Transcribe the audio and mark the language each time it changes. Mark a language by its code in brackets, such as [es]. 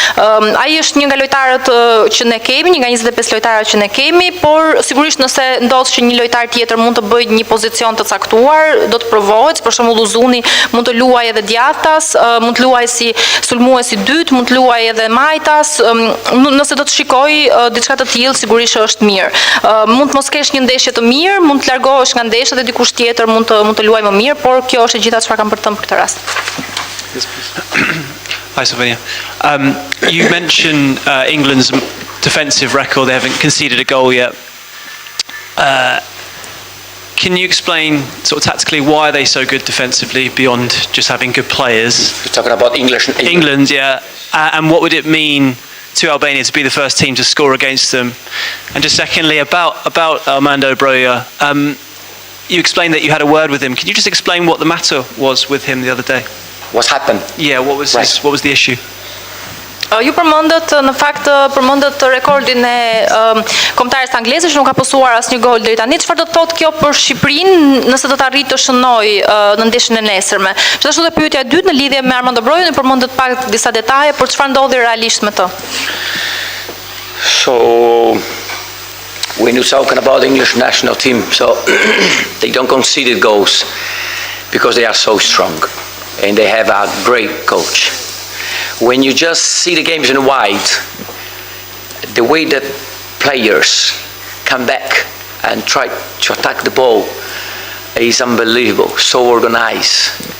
[sq] Ai është një nga lojtarët që ne kemi, një nga 25 lojtarët që ne kemi, por sigurisht nëse ndodh që një lojtar tjetër mund të bëjë një pozicion të caktuar, do të provohet, për shembull Uzuni mund të luajë edhe djathtas, mund të luajë si sulmuesi dytë, mund të luajë edhe majtas, nëse do të shikojë diçka të tillë sigurisht është mirë. Mund të mos kesh një ndeshje të mirë, mund të largohesh nga ndeshja dhe dikush tjetër mund të luajë më mirë, por kjo është e gjitha çfarë kam për të thënë për këtë rast. [en] Hi, Slovenia. You mentioned England's defensive record. They haven't conceded a goal yet. Can you explain sort of tactically why are they so good defensively beyond just having good players? You're talking about England, yeah. And what would it mean to Albania to be the first team to score against them? And just secondly, about Armando Broja, you explained that you had a word with him. Can you just explain what the matter was with him the other day? What's happened? Yeah, what was Right. what was the issue? [sq] Ju përmendët në fakt përmendët rekordin e kombëtares angleze që nuk ka posuar asnjë gol deri tani. Çfarë do të thotë kjo për Shqipërinë nëse do të arrijë të shënojë në ndeshjen e nesërme? Gjithashtu dhe pyetja e dytë në lidhje me Armando Brojon, ju përmendët pak disa detaje për çfarë ndodhi realisht me të. [en] So, when you're talking about the English national team, so they don't concede goals because they are so strong and they have a great coach. When you just see the games in white, the way that players come back and try to attack the ball is unbelievable, so organized.